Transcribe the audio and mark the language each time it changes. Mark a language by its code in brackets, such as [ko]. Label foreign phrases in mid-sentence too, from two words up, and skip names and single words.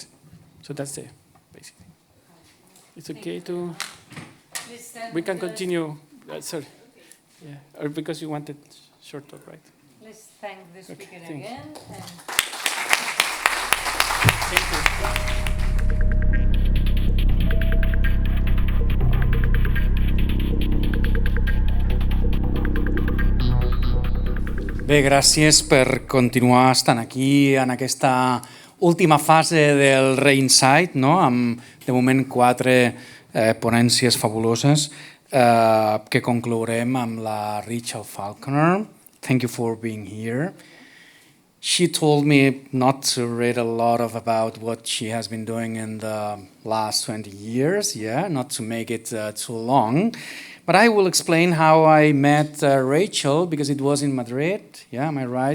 [en] So that's it, basically. It's okay to. We can continue. Sorry. Yeah. Or because you wanted short talk, right? Let's thank the speaker again. Thank you. [ca] Bé, gràcies per continuar estant aquí en aquesta última fase del Rainsight, no? Amb, de moment, 4 ponències fabuloses que conclourem amb la Rachel Falconer. [en] Thank you for being here. She told me not to read a lot about what she has been doing in the last 20 years, not to make it too long. But I will explain how I met Rachel, because it was in Madrid, am I right?